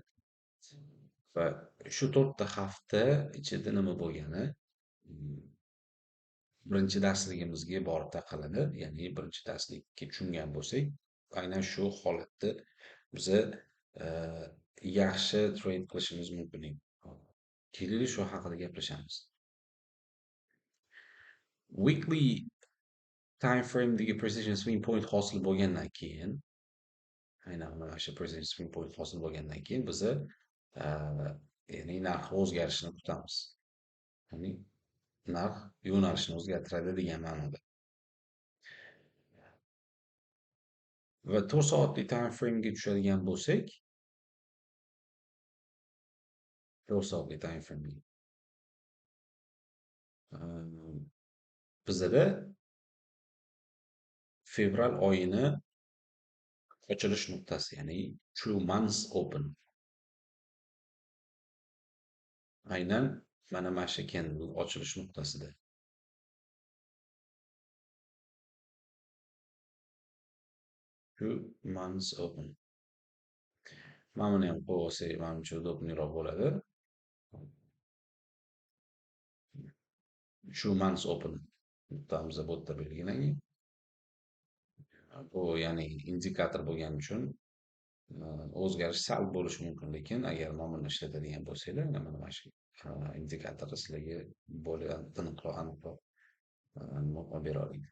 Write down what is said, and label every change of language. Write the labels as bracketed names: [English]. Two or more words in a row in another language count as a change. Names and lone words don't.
[Uzbek] Va shu 4 ta hafta ichida nima bo'lgani birinchi darsligimizga borib taqaladi. Ya'ni birinchi darslikka tushungan bo'lsak, aynan shu holatda biza yaxshi trade qilishimiz mumkin edi. Keling, shu haqida gaplashamiz. [English] Weekly time frame'dagi precision swing point [Uzbek] hosil bo'lgandan keyin, aynan mana shu [English] precision swing point [Uzbek] hosil bo'lgandan keyin biza ya'ni narx o'zgarishini kutamiz. Ya'ni narx yo'nalishini o'zgartiradi degan ma'noda. Va 4 soatli [English] time frame'ga [Uzbek] tushadigan bo'lsak, 4 soatli [English] time frame'ga [Uzbek] bizada fevral oyini ochilish nuqtasi, ya'ni [English] true months open. [Uzbek] Aynan mana shu candle ochilish nuqtasida. [English] True months open. [Uzbek] Mana buni ham qo'yib olsak, menimcha udobniyroq bo'ladi. [English] True months open [Uzbek] nuqtamizni bu yerda belgilangan. Bu ya'ni indikator bo'lgani uchun o'zgarish sal bo'lishi mumkin, lekin agar mana buni ishlatadigan bo'lsanglar, mana shu indikatorni sizlarga bo'lgan tiniqroq, aniqroq nima bera oladi.